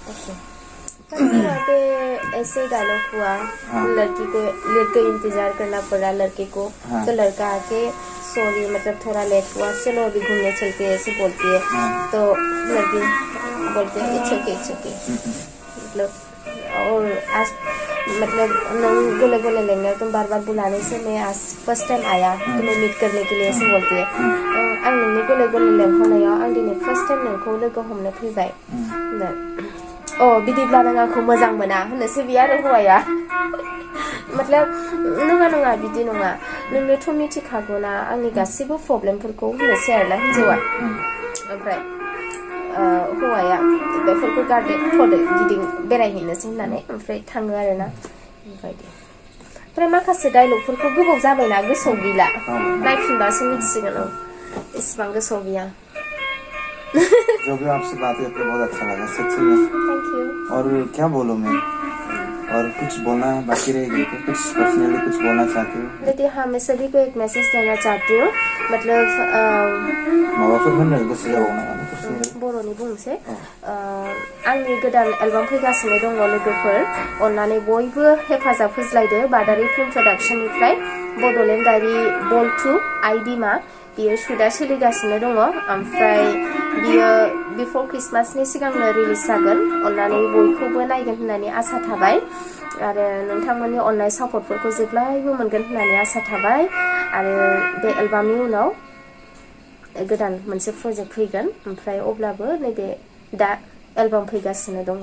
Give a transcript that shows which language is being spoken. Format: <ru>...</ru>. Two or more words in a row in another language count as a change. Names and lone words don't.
<hi>वहाँ पे ऐसे डायलॉग हुआ, लड़के इंतजार करना पड़ा लड़के को, तो लड़का आके सॉरी मतलब थोड़ा लेट हुआ, चलो अभी घूमने चलते हैं, ऐसे बोलती है, तो लड़की बोलते हैं</hi> <en>it's okay,</en> <hi>मतलब और आज मतलब नों गले गले लेंगे तुम बार बार बुलाने से मैं आज</hi> <en>first time</en> <hi>आया तुम्हें मीट करने के लिए ऐसे बोलती है</hi> <brx>आं नोंनि गले गले लेंहरनायाव आं दिनै</brx> <en>first time</en> <brx>नोंखौ लोगो हमनो फैबाय बिदिब्ला नों आंखौ मोजां मोना होननोसै बे आरो हौवाया मतलब नङा बिदि नङा नोंनोथ' मिथिखागौना आंनि गासैबो प्रब्लेमफोरखौ होननोसै आरोना हिन्जावा ओमफ्राय हौवाया बेफोरखौ गारदो थ'दो गिदिं बेरायहैनोसै होननानै ओमफ्राय थाङो आरोना ओमफ्राय माखासे डायलगफोरखौ गोबाव जाबायना गोसोआव गैला नायफिनबासो मिथिसिगोन इसिबां गोसोआव गैया</brx> <hi>जो भी आपसे बात करके बहुत अच्छा लगा सच्ची में</hi> <en>thank you</en> <hi>और क्या बोलूं मैं और कुछ बोलना बाकी रह गया कुछ पर्सनली कुछ बोलना चाहती हूँ लेकिन हाँ मैं सभी को एक मैसेज देना चाहती हूँ मतलब</hi> <brx>माबाफोर होननो गोसो जाबावो नामा बर'नि बुंसै आंनि गोदान एलबाम फैगासिनो दङ लोगोफोर अन्नानै बयबो हेफाजाब होज्लायदो बादारि फिल्म प्रडाक्शननिफ्राय बड'लेण्ड डायरि बल 2 आइ बिमा बियो शुटआ सोलिगासिनो दङ ओमफ्राय बियो बिफोर क्रिसमासनि सिगांनो रिलिज जागोन अन्नानै बयखौबो नायगोन होननानै आसा थाबाय आरो नोंथांमोननि अननाय सापर्टफोरखौ जेब्लायबो मोनगोन होननानै आसा थाबाय आरो बे एलबामनि उनाव गोदान मोनसे प्रजेक्ट फैगोन ओमफ्राय अब्लाबो नैबे दा एलबाम फैगासिनो दङ</brx>